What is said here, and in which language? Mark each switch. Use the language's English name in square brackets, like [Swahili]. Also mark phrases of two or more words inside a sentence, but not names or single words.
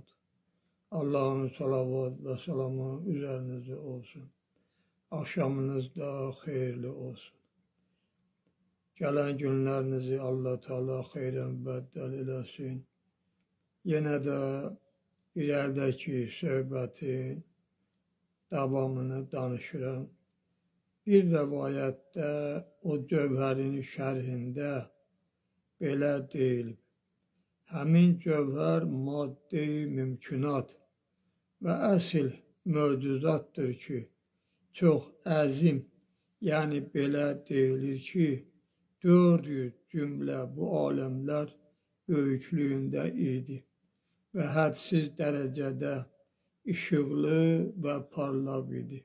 [Turkish] Allah'ın salavat ve selamı üzerinize olsun. Akşamınız da hayırlı olsun. Gelen günlerinizi Allah Teala hayren beddel eylesin. Yine de ilerideki [Azerbaijani] söhbətin davamını danışıram. Bir rəvayətdə o cövhərin şərhində belə deyilib. Həmin cövhər maddi mümkünat və əsl mövcudatdır ki, çox əzim, yəni belə deyilir ki, 400 cümlə bu aləmlər böyüklüyündə idi və hədsiz dərəcədə işıqlı və parlaq idi.